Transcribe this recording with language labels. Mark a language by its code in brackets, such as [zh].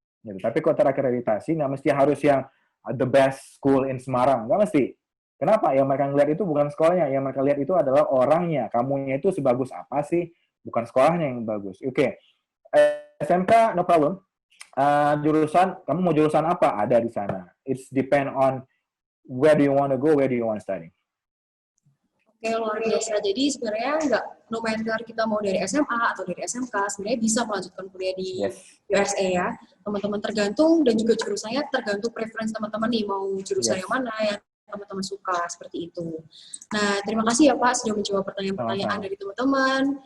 [id] Gitu. Tapi kalau terakreditasi nggak mesti harus yang [en] the best school in Semarang. [id] Nggak mesti. Kenapa? Yang mereka ngeliat itu bukan sekolahnya. Yang mereka lihat itu adalah orangnya. Kamunya itu sebagus apa sih? Bukan sekolahnya yang bagus. Oke. SMK no problem. Jurusan, kamu mau jurusan apa? Ada di sana. [en] It's depend on where do you want to go, where do you want to study. [id] Oke, luar biasa. Jadi sebenarnya nggak, no matter kita mau dari SMA atau dari SMK, sebenarnya bisa melanjutkan kuliah di USA ya. Teman-teman tergantung, dan juga jurusannya tergantung preferensi teman-teman nih, mau jurusan yang mana yang teman-teman suka, seperti itu. Nah, terima kasih ya Pak sudah menjawab pertanyaan-pertanyaan dari teman-teman.